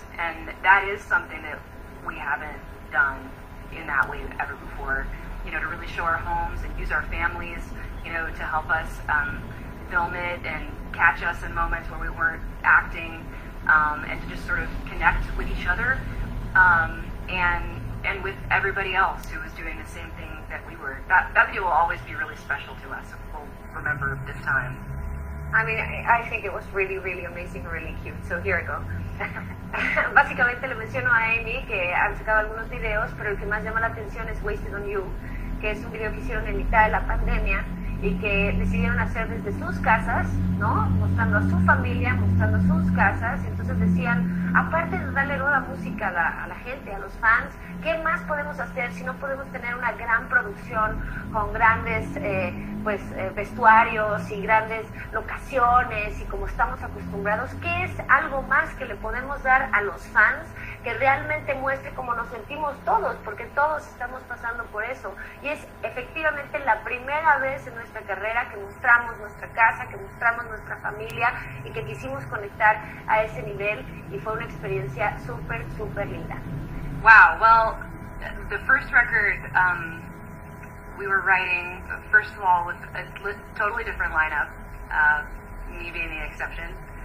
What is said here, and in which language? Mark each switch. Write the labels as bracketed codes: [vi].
[en] And that is something that we haven't done in that way ever before, to really show our homes and use our families, to help us film it and catch us in moments where we weren't acting, and to just sort of connect with each other and with everybody else who was doing the same thing that we were. That video will always be really special to us. We'll remember this time. I mean, I think it was really, really amazing, really cute. So here I go. [es] Básicamente le menciono a Amy que han sacado algunos videos, pero el que más llama la atención es Wasted on You, que es un video que hicieron en mitad de la pandemia y que decidieron hacer desde sus casas, ¿no? Mostrando a su familia, mostrando sus casas. Entonces decían, aparte de darle nueva música a la gente, a los fans, ¿qué más podemos hacer si no podemos tener una gran producción con grandes vestuarios y grandes locaciones y como estamos acostumbrados? ¿Qué es algo más que le podemos dar a los fans que realmente muestre cómo nos sentimos todos? Porque todos estamos pasando por eso. Y es efectivamente la primera vez en nuestra carrera que mostramos nuestra casa, que mostramos nuestra familia y que quisimos conectar a ese nivel y fue una experiencia súper, súper linda. [en] Wow, well, the first record we were writing, first of all, with a totally different lineup, me being the exception.